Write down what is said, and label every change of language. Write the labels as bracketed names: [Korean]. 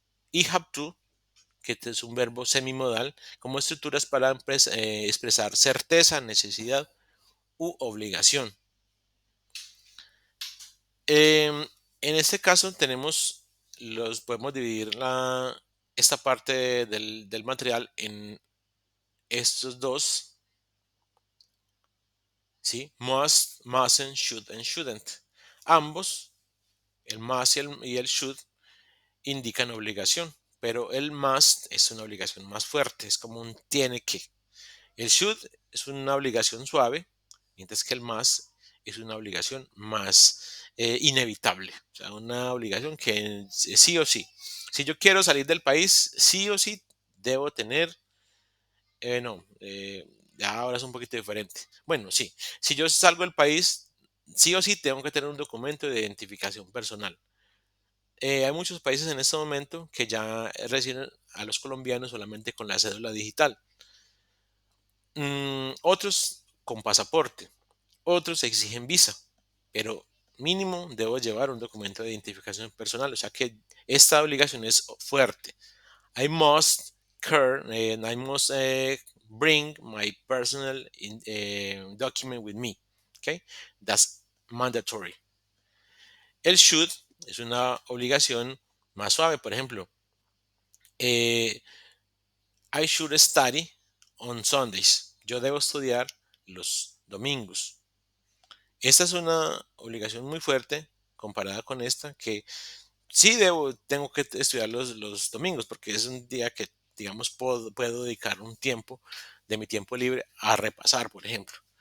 [Spanish] Y have to, que es un verbo semimodal, como estructuras para expresar certeza, necesidad u obligación. En este caso podemos dividir esta parte del material en estos dos, ¿sí? [English] Must, mustn't, should and shouldn't. [Spanish] Ambos, el must y el should, indican obligación, pero el must es una obligación más fuerte, es como un tiene que. El should es una obligación suave, mientras que el must es una obligación más inevitable, o sea, una obligación que sí o sí. Si yo quiero salir del país, sí o sí debo tener, no, ya ahora es un poquito diferente. Bueno, sí, si yo salgo del país, sí o sí tengo que tener un documento de identificación personal. Hay muchos países en este momento que ya reciben a los colombianos solamente con la cédula digital. Otros con pasaporte, otros exigen visa, pero mínimo debo llevar un documento de identificación personal, o sea que esta obligación es fuerte. [English] I must carry and I must bring my personal document with me. Okay, that's mandatory. [Spanish] El should es una obligación más suave, por ejemplo, [English] I should study on Sundays. [Spanish] Yo debo estudiar los domingos. Esta es una obligación muy fuerte comparada con esta que sí tengo que estudiar los domingos porque es un día que, digamos, puedo dedicar un tiempo de mi tiempo libre a repasar, por ejemplo.